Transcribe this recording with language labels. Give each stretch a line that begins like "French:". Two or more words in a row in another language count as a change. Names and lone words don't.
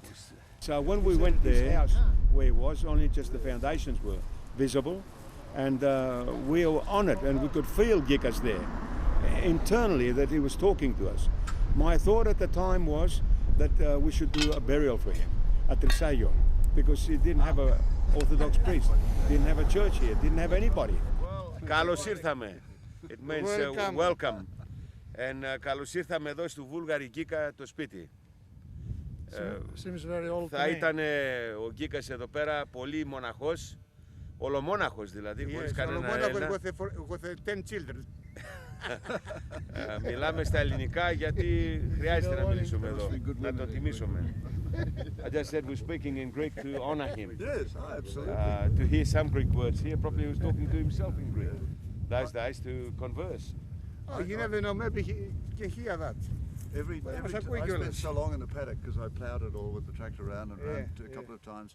English: So when we went there, where it was, only just the foundations were visible, and we were honoured, and we could feel Gikas there internally that he was talking to us. My thought at the time was that we should do a burial for him at Trisaio, because he didn't have an Orthodox priest, didn't have a church here, didn't have anybody.
Greek: Καλώς ήρθαμε.
English: It means welcome.
Greek: And καλώς ήρθαμε εδώ στο Βούλγαρη Γκίκα το σπίτι.
English: Seems very old.
Greek: Θα ήταν ο Γκίκας εδώ πέρα πολύ μοναχός, ολομόναχος δηλαδή, χωρίς κανένα Έλληνα.
English: With 10 children.
Greek: Μιλάμε στα ελληνικά γιατί χρειάζεται να μιλήσουμε εδώ, να τον τιμήσουμε.
English: I just said we're speaking in Greek to honor him. Yes, absolutely. To hear some Greek words here, probably he was talking to himself in Greek. Those days to converse. Oh, you never know, maybe he can hear that. I spent so long in the paddock because I ploughed it all with the tractor around and around a couple of times.